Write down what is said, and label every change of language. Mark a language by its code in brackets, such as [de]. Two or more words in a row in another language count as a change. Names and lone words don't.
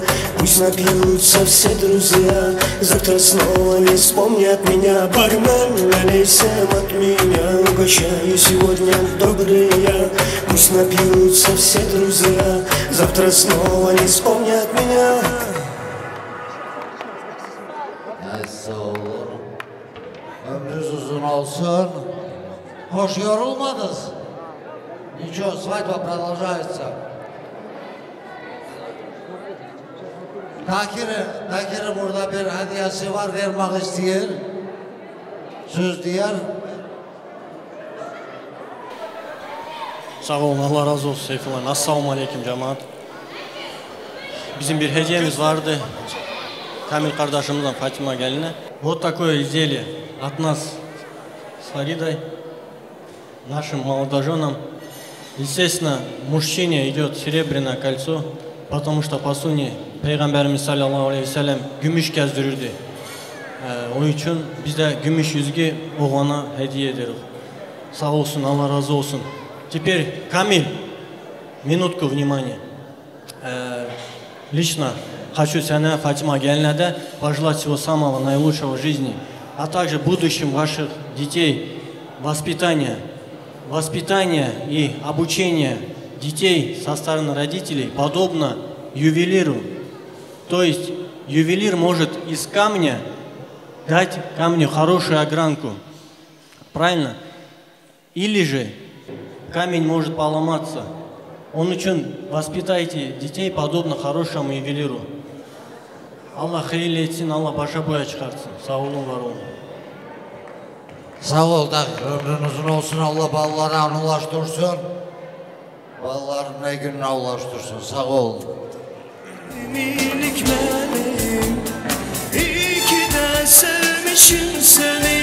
[ru] Пусть напьются все друзья, завтра снова не вспомнят меня. Бармен, налей всем от меня, угощаю сегодня добрые. Пусть напьются все друзья, завтра снова не вспомнят меня. [tr] Neyse olur. Ömrünüz uzun olsun. Hoş yorulmadınız. [ru] Ничего, свадьба продолжается. [tr] Takir'in burada bir hediyesi var, vermek istiyor. Söz diyor. Sağ olun, Allah razı olsun Seyfullah. Assalamu aleyküm cemaat. Bizim bir hediyemiz vardı. Kamil kardeşimizden Fatima geline. [ru] Вот такое изделие от нас с Фаридой, нашим молодоженам. Естественно, мужчине идет серебряное кольцо, потому что по сунне [tr] Peygamberimiz sallallahu aleyhi ve sellem gümüş gezdirirdi. O için biz de gümüş yüzüğü oğlana hediye ederiz. Sağ olsun, Allah razı olsun. [ru] Теперь, Камиль, минутку внимания. Лично хочу Сяна Фатима Гельнаде пожелать всего самого наилучшего в жизни, а также будущим ваших детей воспитания и обучения детей со стороны родителей подобно ювелиру. То есть ювелир может из камня дать камню хорошую огранку. Правильно? Или же камень может поломаться. [tr] Onun için [ru] воспитайте детей подобно хорошему ювелиру. [tr] Allah hayırlı etsin, Allah başa boya çıkartsın. Sağ olun, var olun. Sağ ol da ömrün uzun olsun, Allah ballarına ulaştırsın. Balların ne gününe ulaştırsın, sağ ol. Minik meleğim, iyi ki de sevmişim seni.